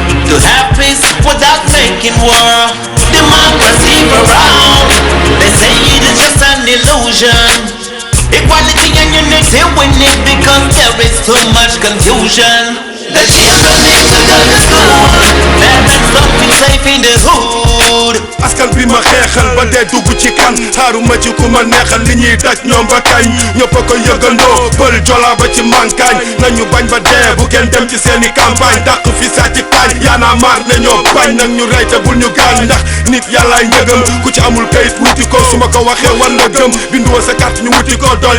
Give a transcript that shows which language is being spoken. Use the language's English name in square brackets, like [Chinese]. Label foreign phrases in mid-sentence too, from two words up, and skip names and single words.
[English] to have peace without making war. Democracy around, they say it is just an illusion. Equality and unity winning because there is too much confusion. The children need to go to school. Parents don't feel safe in the hood. [Wolof] askan bi ma xeexal ba dee dugg ci kan xaaruma ci ku ma neexal li ñuy daj ñoom ba kañ ñëpp a ko yëgandoo pël jola ba ci mankaañ nañu bañ ba dee bu kenn dem ci seeni campagne dàq fi saa ci taañ yaana maar ne ñoo bañ nag ñu rey te bul ñu gaañ ndax nit yàllaay njëgam ku ci amul kayit wuti ko su ma ko waxee war nga gëm binduwa sa carte ñu wuti ko dolli